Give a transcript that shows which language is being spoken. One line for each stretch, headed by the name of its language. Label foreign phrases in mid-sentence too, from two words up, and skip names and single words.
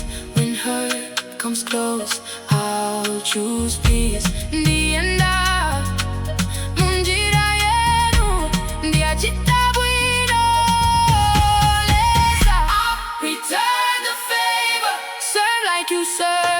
English: When hurt comes close, I'll choose peace.
Nyanja: Ndienda munjira yenu, ndiachita bwino.
English: I'll return the favor, serve like you serve.